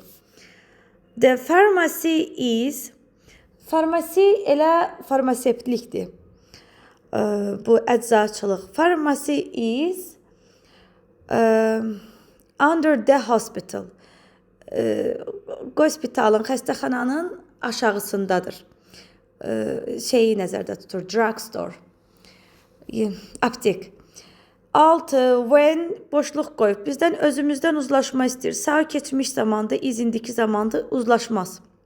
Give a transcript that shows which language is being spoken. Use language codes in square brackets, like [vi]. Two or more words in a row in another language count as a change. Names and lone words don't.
[en] The pharmacy is. [az] Farmasi elə farmasevtlikdir. Bu əczaçılıq. [en] Pharmacy is under the hospital. [az] Hospitalın, xəstəxananın aşağısındadır. Şeyi nəzərdə tutur. Drugstore. Aptek. 6. When boşluq qoyub. Bizdən özümüzdən uzlaşma istəyir. Sağ keçmiş zamanda, is indiki zamanda uzlaşmaz.